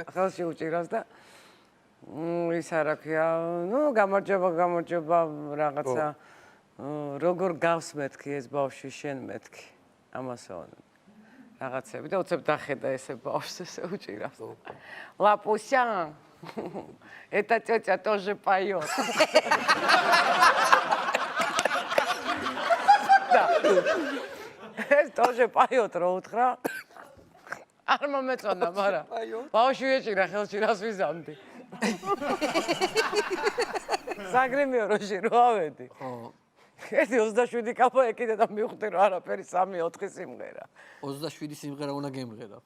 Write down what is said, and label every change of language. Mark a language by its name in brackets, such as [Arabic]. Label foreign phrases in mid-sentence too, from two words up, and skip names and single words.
[Georgian] ხელში უჭირას და ის რა ქვია ნუ გამარჯობა რაღაცა როგორ გავს მეთქი ეს ბავშვი შენ მეთქი ამასო რაღაცები და უცებ დახედა ესე ბავშვს ესე უჭირავს ლაპუსა [Russian] это тётя тоже поёт [Georgian] ეს [Russian] тоже поёт [Georgian] რო უთხრა არ მომეწონა მაგრამ ბავშვი ეჭირა ხელში რას ვიზამდი საგრემიო როში რო ავედი ხო ერთი 27 კაპა ეკიდა და მივხვდი რომ არაფერი 3-4 სიმღერა 27 სიმღერა უნდა გემღერა ხო